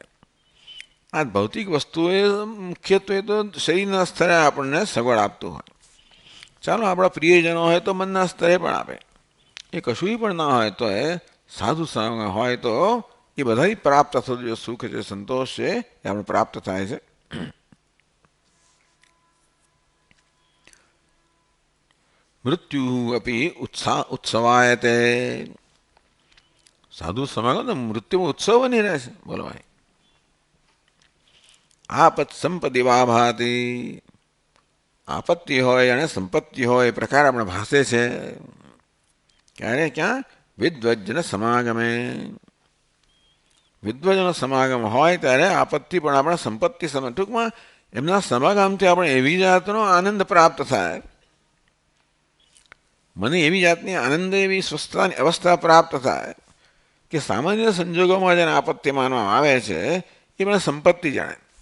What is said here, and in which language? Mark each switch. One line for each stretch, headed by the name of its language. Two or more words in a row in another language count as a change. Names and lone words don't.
Gujarati: આ ભૌતિક વસ્તુએ મુખ્યત્વે તો શરીરના સ્તરે આપણને સગવડ આપતું હોય, ચાલો આપણા પ્રિયજનો હોય તો મનના સ્તરે પણ આપે, એ કશું પણ ના હોય તો એ સાધુ સમાગમ હોય તો એ બધાથી પ્રાપ્ત થતું જે સુખ છે, સંતોષ છે એ આપણે પ્રાપ્ત થાય છે।
Sanskrit: मृत्यु अपि उत्सवायते।
Hindi: साधु समागम तो मृत्यु में उत्सव बनी रहे છે।
Gujarati: બોલો ભાઈ,
Sanskrit: आपत संपत्ति वा भाति,
Gujarati: આપત્તિ હોય અને સંપત્તિ હોય એ પ્રકાર આપણે ભાસે છે ક્યારે, ક્યાં?
Sanskrit: विद्वज्जन समागमे,
Gujarati: વિદ્વજનો સમાગમ હોય ત્યારે આપત્તિ પણ આપણા સંપત્તિ સમય, ટૂંકમાં એમના સમાગમથી આપણે એવી જાતનો આનંદ પ્રાપ્ત થાય, મને એવી જાતની આનંદ, એવી સ્વસ્થતાની અવસ્થા પ્રાપ્ત થાય કે સામાન્ય સંજોગોમાં જેને આપત્તિ માનવામાં આવે છે એ મને સંપત્તિ જાણે.